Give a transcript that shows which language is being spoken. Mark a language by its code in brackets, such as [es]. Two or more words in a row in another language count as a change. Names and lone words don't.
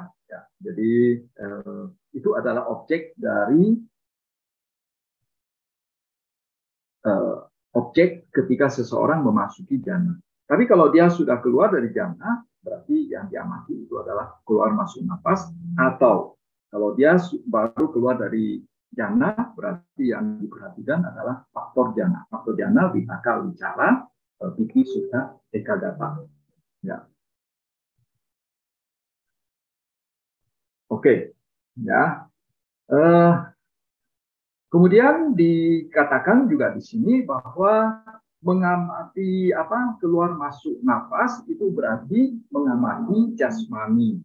[id] Jadi itu adalah objek dari objek ketika seseorang memasuki jana. Tapi kalau dia sudah keluar dari jana, berarti yang diamati itu adalah keluar masuk napas, atau kalau dia baru keluar dari jana, berarti yang diperhatikan adalah faktor jana. Faktor jana, [pi] vitaka, wicara, piti, sukha, ekagata. [id] Ya. Oke. Ya. Kemudian dikatakan juga di sini bahwa mengamati keluar masuk napas itu berarti mengamati jasmani.